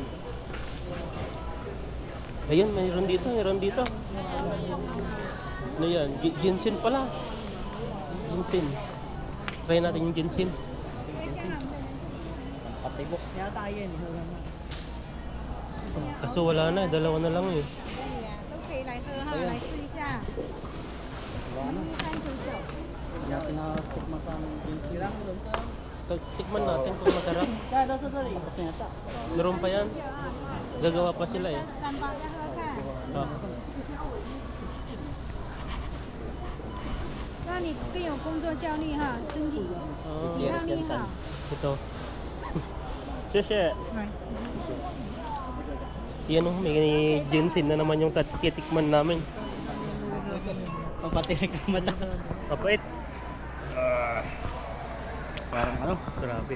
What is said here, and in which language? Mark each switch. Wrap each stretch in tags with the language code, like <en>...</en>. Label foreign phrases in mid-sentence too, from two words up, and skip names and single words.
<tl>Ayun, mayroon dito, mayroon dito. Ano yan? Ginseng pala. Ginseng. Try natin yung ginseng. Patibok. Kaso wala na, dalawa na lang eh.</tl> <zh>都可以来喝哈，来试一下。</zh> <tl>Wala na. 1399。 Hindi natin nakatikman sa ginseng. Kailangan mo doon sa... Tikman natin kung masarap. Tapos na yata. Meron pa yan. Gagawa pa sila eh.</tl> <zh>3包再喝看。 Ah. 让你更有工作效率哈，身体 Ah. 抵抗力好。</zh> <tl>Ito. Sheshe. Yan oh, may ginseng na naman yung titikman namin. Papatirik na mata. Kapait. Parang ano? Grabe.</tl>